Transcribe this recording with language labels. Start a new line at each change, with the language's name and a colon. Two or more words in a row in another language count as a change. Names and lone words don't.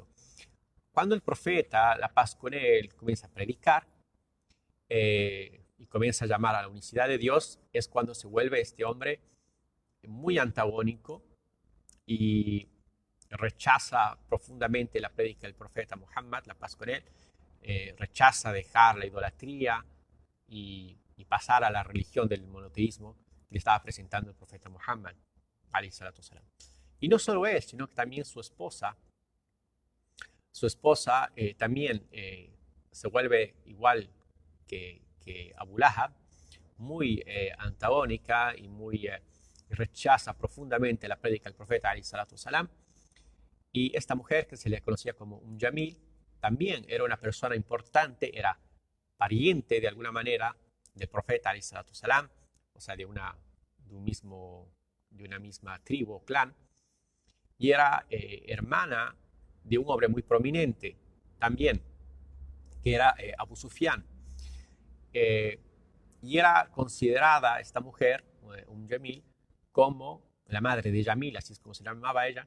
Spanish: Cuando el profeta, la paz con él, comienza a predicar y comienza a llamar a la unicidad de Dios, es cuando se vuelve este hombre muy antagónico y rechaza profundamente la prédica del profeta Muhammad, la paz con él, rechaza dejar la idolatría y pasar a la religión del monoteísmo que le estaba presentando el profeta Muhammad,
Arabic: عليه الصلاة والسلام.
Spanish: Y no solo él, sino que también su esposa también se vuelve igual que Abu Lahab, muy antagónica y rechaza profundamente la prédica del profeta
Arabic: عليه الصلاة والسلام.
Spanish: Y esta mujer, que se le conocía como Jamil, también era una persona importante, era pariente de alguna manera del profeta
Arabic: عليه الصلاة والسلام,
Spanish: o sea, de una misma tribu o clan, y era hermana de un hombre muy prominente también, que era Abu Sufyan. Y era considerada esta mujer, Jamil, como la madre de Jamil, así es como se llamaba ella.